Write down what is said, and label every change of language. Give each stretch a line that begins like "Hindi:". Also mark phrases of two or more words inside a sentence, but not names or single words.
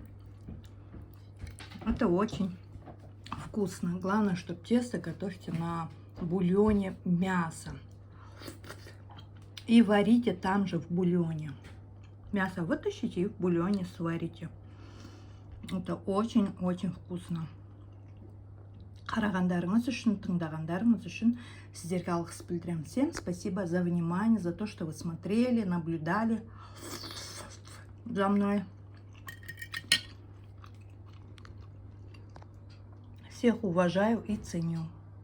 Russian: Это очень вкусно. Главное, чтобы тесто готовьте на бульоне мяса. И варите там же в бульоне. Мясо вытащите и в бульоне сварите. Это очень-очень вкусно.
Kazakh: Қарағандарыңыз үшін, тыңдағандарыңыз үшін сіздерге алғыс білдіремін.
Russian: Всем спасибо за внимание, за то, что вы смотрели, наблюдали за мной. Всех уважаю и ценю.